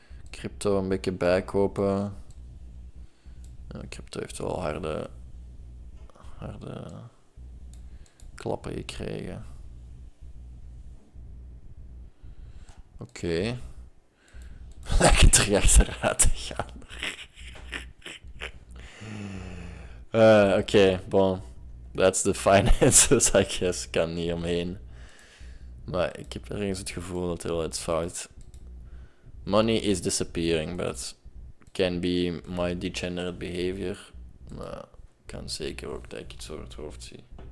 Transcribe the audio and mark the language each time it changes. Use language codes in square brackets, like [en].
[nl] Crypto een beetje bijkopen. Ja, crypto heeft wel harde klappen gekregen. Oké. Lekker terug achteruit te gaan. Oké, bon. [en] That's the finances, I guess. [nl] Kan niet omheen. Maar ik heb ergens het gevoel dat er wel iets fout. [en] Money is disappearing, but can be my degenerate behavior. [nl] Maar kan zeker ook dat ik iets over het hoofd zie.